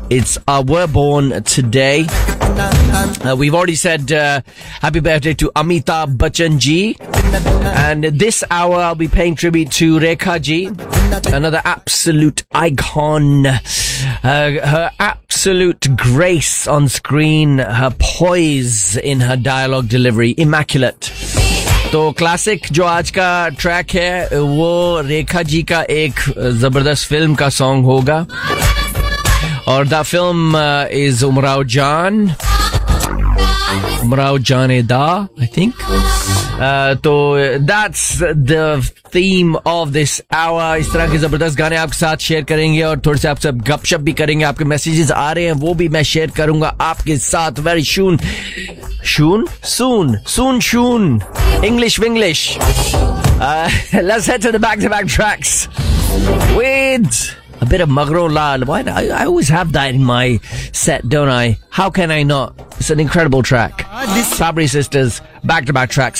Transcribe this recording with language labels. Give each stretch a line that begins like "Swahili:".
English: It's we're born today. We've already said happy birthday to Amitabh Bachchan ji. And this hour I'll be paying tribute to Rekha ji, another absolute icon. Her absolute grace on screen, her poise in her dialogue delivery, immaculate.
Hindi: तो classic जो आज का track है वो रेखा जी का एक जबरदस्त film का सॉन्ग होगा और
English: The film is Umrao Jaan ए दा I think. तो that's the theme of this hour.
Hindi: इस तरह के जबरदस्त गाने आपके साथ शेयर करेंगे और थोड़े से आपसे गपशप भी करेंगे. आपके मैसेजेस आ रहे हैं वो भी मैं शेयर करूंगा आपके साथ
English: Very soon. Soon. English. Let's head to the back-to-back tracks with a bit of Maghro Lal. Why? I always have that in my set, don't I? How can I not? It's an incredible track. Fabri Sisters, back-to-back tracks.